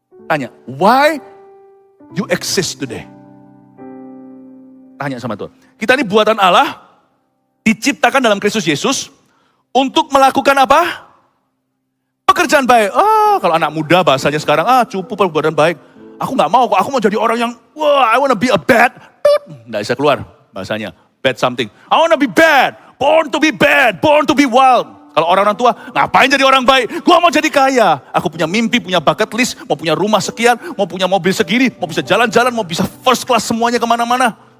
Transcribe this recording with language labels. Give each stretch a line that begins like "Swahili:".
Indonesian: Tanya,
English: why you exist today?
Indonesian: Tanya sama Tuhan. Kita ini buatan Allah, diciptakan dalam Kristus Yesus, untuk melakukan apa? Pekerjaan baik. Kalau anak muda bahasanya sekarang, cupu perbuatan baik. Aku gak mau kok, aku mau jadi orang yang,
English: I wanna be a bad.
Indonesian: Nggak bisa keluar bahasanya,
English: bad something. I wanna be bad, born to be wild.
Indonesian: Kalau orang tua, ngapain jadi orang baik? Gua mau jadi kaya. Aku punya mimpi, punya bucket list, mau punya rumah sekian, mau punya mobil segini, mau bisa jalan-jalan, mau bisa first class semuanya kemana-mana.